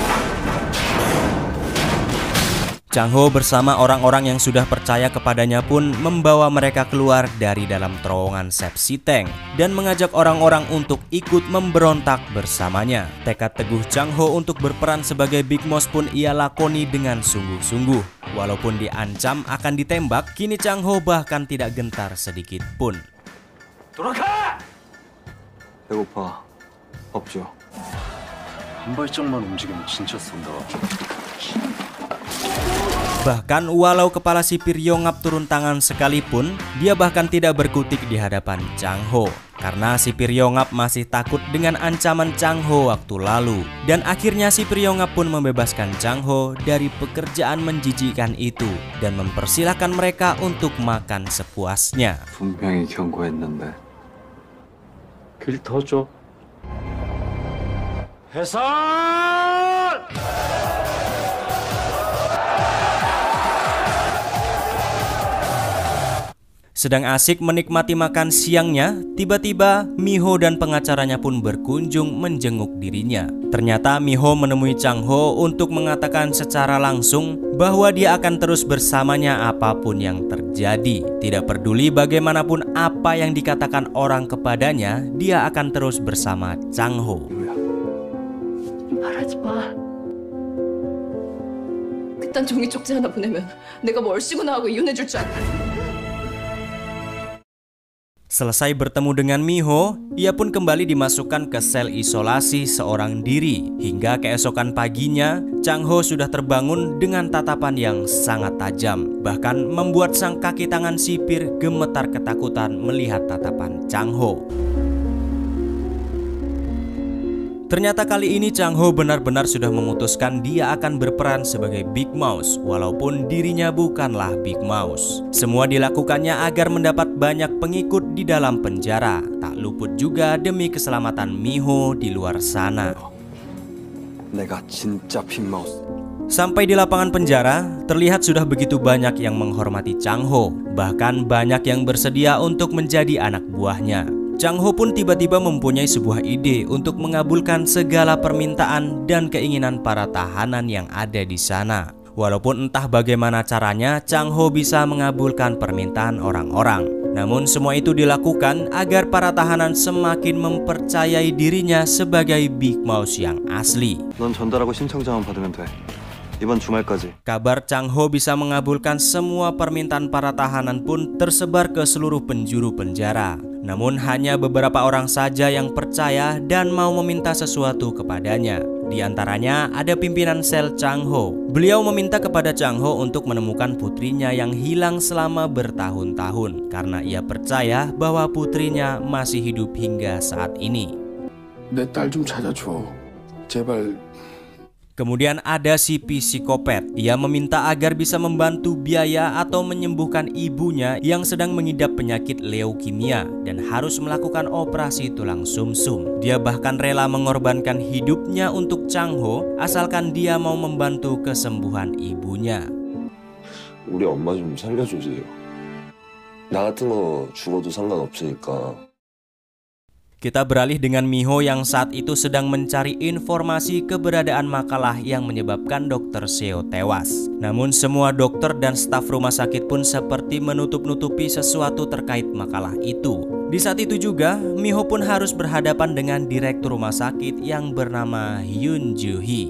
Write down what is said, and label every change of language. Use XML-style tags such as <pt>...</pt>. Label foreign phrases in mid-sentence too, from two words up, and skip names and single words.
<id>Chang Ho bersama orang-orang yang sudah percaya kepadanya pun membawa mereka keluar dari dalam terowongan sepsi tank dan mengajak orang-orang untuk ikut memberontak bersamanya. Tekad teguh Chang Ho untuk berperan sebagai Big Mouse pun ia lakoni dengan sungguh-sungguh. Walaupun diancam akan ditembak, kini Chang Ho bahkan tidak gentar sedikit pun.</id> <ko>돌아가! 배고파. 밥 줘. 한 발짝만 움직이면 진짜 쏜다.</ko> <id>Bahkan walau kepala sipir Yongap turun tangan sekalipun, dia bahkan tidak berkutik di hadapan Chang Ho. Karena sipir Yongap masih takut dengan ancaman Chang Ho waktu lalu. Dan akhirnya sipir Yongap pun membebaskan Chang Ho dari pekerjaan menjijikkan itu dan mempersilahkan mereka untuk makan sepuasnya.</id> <ko>분명히 경고했는데. 길 더 줘. 해설!</ko> <id>Sedang asik menikmati makan siangnya, tiba-tiba Miho dan pengacaranya pun berkunjung menjenguk dirinya. Ternyata Miho menemui Chang Ho untuk mengatakan secara langsung bahwa dia akan terus bersamanya apapun yang terjadi. Tidak peduli bagaimanapun apa yang dikatakan orang kepadanya, dia akan terus bersama Chang Ho.</id> <ko>말하지 마. 그딴 종이 쪽지 하나 보내면 내가 뭐 얼씨구나 하고 이혼해줄 줄 알아.</ko> <id>Selesai bertemu dengan Miho, ia pun kembali dimasukkan ke sel isolasi seorang diri. Hingga keesokan paginya, Chang Ho sudah terbangun dengan tatapan yang sangat tajam. Bahkan membuat sang kaki tangan sipir gemetar ketakutan melihat tatapan Chang Ho. Ternyata kali ini Chang Ho benar-benar sudah memutuskan dia akan berperan sebagai Big Mouse, walaupun dirinya bukanlah Big Mouse. Semua dilakukannya agar mendapat banyak pengikut di dalam penjara. Tak luput juga demi keselamatan Miho di luar sana.</id> <ko>내가 진짜 빅마우스.</ko> <id>Sampai di lapangan penjara, terlihat sudah begitu banyak yang menghormati Chang Ho. Bahkan banyak yang bersedia untuk menjadi anak buahnya. Chang Ho pun tiba-tiba mempunyai sebuah ide untuk mengabulkan segala permintaan dan keinginan para tahanan yang ada di sana. Walaupun entah bagaimana caranya, Chang Ho bisa mengabulkan permintaan orang-orang. Namun semua itu dilakukan agar para tahanan semakin mempercayai dirinya sebagai Big Mouse yang asli.</id> <ko>넌 전달하고 신청장만 받으면 돼. 이번 주말까지.</ko> <id>Kabar Chang Ho bisa mengabulkan semua permintaan para tahanan pun tersebar ke seluruh penjuru penjara. Namun hanya beberapa orang saja yang percaya dan mau meminta sesuatu kepadanya. Di antaranya ada pimpinan sel Chang Ho. Beliau meminta kepada Chang Ho untuk menemukan putrinya yang hilang selama bertahun-tahun, karena ia percaya bahwa putrinya masih hidup hingga saat ini.</id> <ko>내 딸 좀 찾아줘. 제발.</ko> <id>Kemudian ada si psikopat. Ia meminta agar bisa membantu biaya atau menyembuhkan ibunya yang sedang mengidap penyakit leukemia dan harus melakukan operasi tulang sumsum. Dia bahkan rela mengorbankan hidupnya untuk Chang Ho asalkan dia mau membantu kesembuhan ibunya.</id> <ko>우리 엄마 좀 살려주세요. 나 같은 거 죽어도 상관없으니까.</ko> <id>Kita beralih dengan Miho yang saat itu sedang mencari informasi keberadaan makalah yang menyebabkan Dr. Seo tewas. Namun semua dokter dan staf rumah sakit pun seperti menutup-nutupi sesuatu terkait makalah itu. Di saat itu juga, Miho pun harus berhadapan dengan direktur rumah sakit yang bernama Hyun Joo Hee.</id>